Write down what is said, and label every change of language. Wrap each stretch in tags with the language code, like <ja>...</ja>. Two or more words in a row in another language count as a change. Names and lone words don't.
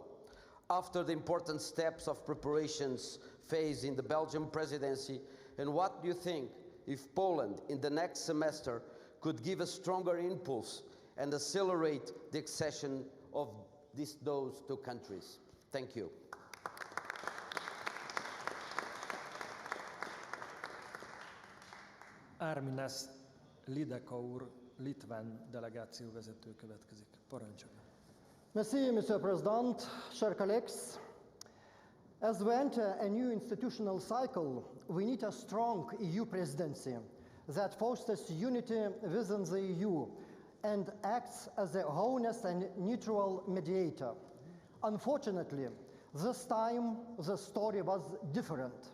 <en>After the important steps of preparations phase in the Belgian presidency, and what do you think if Poland in the next semester could give a stronger impulse and accelerate the accession of those two countries? Thank you.</en> <hu>Arminas Lideka úr, litván delegáció vezető következik. Parancsolja.</hu> <en>Merci, Mr. President,</en> <fr>chers collègues.</fr> <en>As we enter a new institutional cycle, we need a strong EU presidency that fosters unity within the EU and acts as a honest and neutral mediator. Unfortunately, this time the story was different.</en>